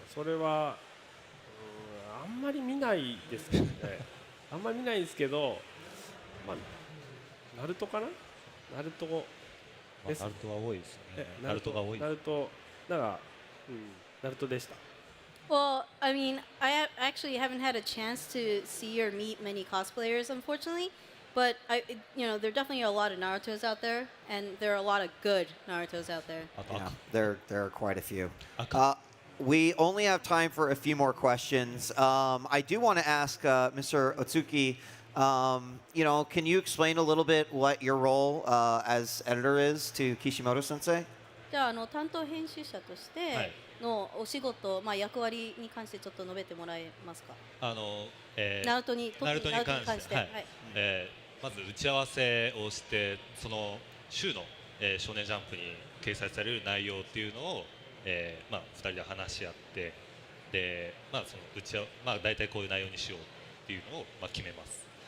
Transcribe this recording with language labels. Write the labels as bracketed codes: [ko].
[ja] それはあんまり見ないですけどね。あんまり見ないんですけど、まあナルトかな？ナルトです。ナルトは多いですね。ナルトが多い。ナルトなんかナルトでした。 [en] Well, I mean, I actually haven't had a chance to see or meet many cosplayers, unfortunately. But there definitely are a lot of Narutos out there, and there are a lot of good Narutos out there. Yeah, there are quite a few. We only have time for a few more questions. I do want to ask Mr. Otsuki, can you explain a little bit what your role as editor is to Kishimoto Sensei? [ja] じゃあ担当編集者としてのお仕事、まあ役割に関してちょっと述べてもらえますか？ナルトに関して。まず打ち合わせをしてその週の、少年ジャンプに掲載される内容っていうのを、2人で話し合ってで、その大体こういう内容にしようっていうのを、決めます。